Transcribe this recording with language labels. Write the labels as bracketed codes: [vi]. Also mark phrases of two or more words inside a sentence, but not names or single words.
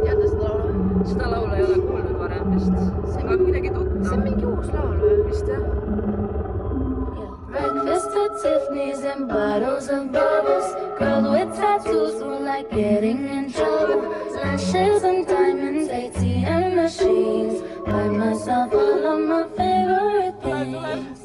[et] Tead seda laulu? Seda laulu ei ole kuulnud varem vist. Aga kuidagi tuttav. See on mingi uus laul või? Vist jah? [en] Breakfast at Tiffany's and bottles of bubbles. Girls with tattoos who like getting in trouble. Lashes and diamonds, ATM machines. Buy myself all of my favorite things.